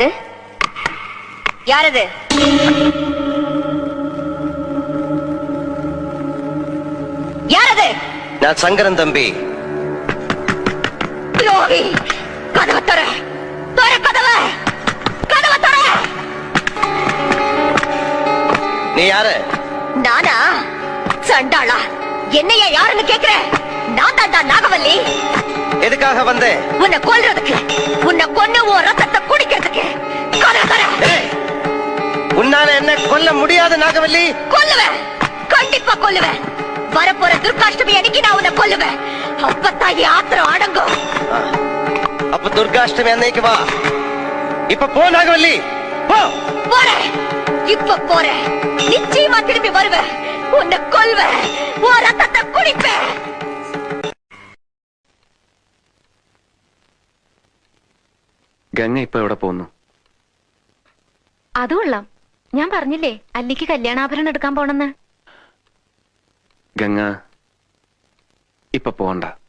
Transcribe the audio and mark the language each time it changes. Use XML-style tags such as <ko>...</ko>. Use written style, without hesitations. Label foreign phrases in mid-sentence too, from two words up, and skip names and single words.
<ta>யாரது? யாரது?</ta> <ml>ഞാൻ ശങ്കരൻ തമ്പി. ദ്രോഹി, കതവ് തുറ. കതവ് തുറ.</ml> <ta>നീ யாரு? நானா? சண்டாளா, என்னையா யாருன்னு கேக்குற? நான் தான்டா நாகவல்லி. எதுக்காக வந்தே? உன்னை கொல்றதுக்கு, உன்னை கொன்னு உன் ரத்தத்தை குடிக்கிறதுக்கு. உன்னால என்ன கொல்ல முடியாது நாகவல்லி. கொல்லுவேன், கண்டிப்பா கொல்லுவேன். வரப்போற துர்காஷ்டமி அன்னைக்கு நான் உன்னை கொல்லுவேன். அப்பத்தான் என் ஆத்திரம் அடங்கும். அப்ப துர்காஷ்டமி அன்னைக்கு வா. இப்ப போ நாகவல்லி, போ. போறேன், இப்ப போறேன். நிச்சயமா திரும்பி வருவேன். உன்னை கொல்வேன், உன் ரத்தத்தை குடிப்பேன்.</ta> <ml>ഗംഗ ഇപ്പൊ എവിടെ പോകുന്നു? അത് കൊള്ളാം. ഞാൻ പറഞ്ഞില്ലേ അല്ലിക്ക് കല്യാണാഭരണം എടുക്കാൻ പോണെന്ന്. ഗംഗ ഇപ്പൊ പോണ്ട.</ml>